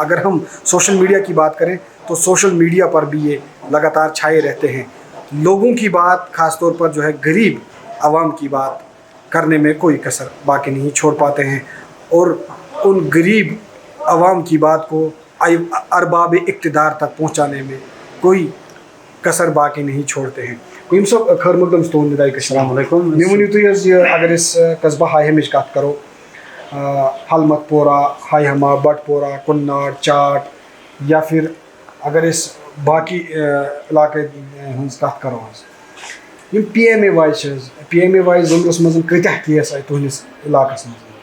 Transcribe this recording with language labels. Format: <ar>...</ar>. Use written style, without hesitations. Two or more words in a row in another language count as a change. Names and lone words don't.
<ur>اگر ہم سوشل میڈیا کی بات کریں تو سوشل میڈیا پر بھی یہ لگاتار چھائے رہتے ہیں، لوگوں کی بات، خاص طور پر جو ہے غریب عوام کی بات کرنے میں کوئی کسر باقی نہیں چھوڑ پاتے ہیں، اور ان غریب عوام کی بات کو ارباب اقتدار تک پہنچانے میں کوئی کسر باقی نہیں چھوڑتے ہیں۔</ur> <ks>قیم صاحب خیر مقدم ستون ندائی کشمیر۔</ks> <ar>السلام علیکم۔</ar> <ks>مے ؤنِو تُہۍ حظ یہِ اگر أسۍ قصبہ ہائی ہمٕچ کتھ کرو، حلمت پورہ، ہائی ہما، بٹ پورہ، کناڑ، چاٹ، یا پھر اگر أسۍ باقی علاقے ہٕنٛز کتھ کرو حظ، یِم پی ایم اے واے چھِ حظ، پی ایم اے واے ضروٗرس منٛز کۭتیاہ کیس آیہِ تُہنٛدِس علاقس منٛز؟</ks>